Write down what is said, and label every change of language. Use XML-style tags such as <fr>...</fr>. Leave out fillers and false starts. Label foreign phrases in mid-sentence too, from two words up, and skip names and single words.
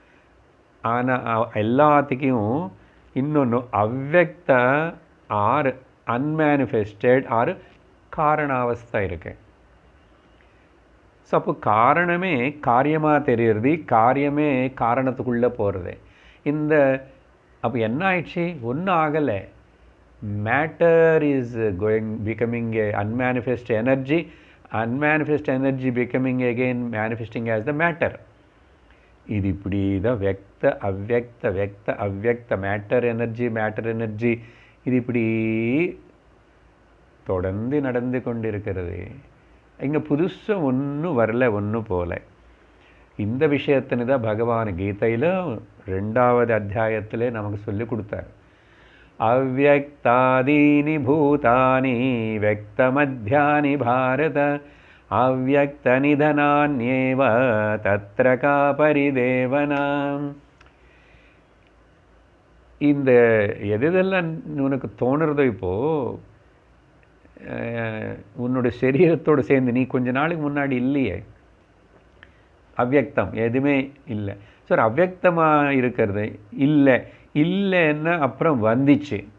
<ta>ஆனால் எல்லாத்துக்கும் இன்னொன்று அவ்வக்த</ta> <en>or unmanifested or</en> <ta>காரணாவஸ்தா இருக்கு. ஸோ அப்போ காரணமே காரியமாக தெரியுறது, காரியமே காரணத்துக்குள்ளே போகிறது. அப்போ என்ன ஆயிடுச்சு? ஒன்றும் ஆகலை.</ta> <en>matter is becoming a unmanifest energy, unmanifest energy becoming again manifesting as the matter.</en> <ta>இது இப்படி தான் வெக்த அவ்வக்த</ta> <en>matter energy</en> <ta>இது இப்படி தொடர்ந்து நடந்து கொண்டிருக்கிறது. இங்கே புதுசாக ஒன்றும் வரல, ஒன்றும் போல. இந்த விஷயத்தினு தான் பகவான் கீதையில் 2வது அத்தியாயத்திலே நமக்கு சொல்லி கொடுத்தார்.</ta> <sa>अव्यक्तादीनि भूतानि व्यक्तमध्यानि भारत अव्यक्तनिधनान्येव तत्र का परिदेवना.</sa> <ta>இந்த எதெல்லாம் உனக்கு தோணுறதோ இப்போது உன்னோட சரீரத்தோடு சேர்ந்து நீ கொஞ்ச நாளுக்கு முன்னாடி இல்லையே, அவ்யக்தம் எதுவுமே இல்லை. ஸோ அவ்யக்தமாக இருக்கிறது இல்லைன்னா அப்புறம் வந்துச்சு.</ta>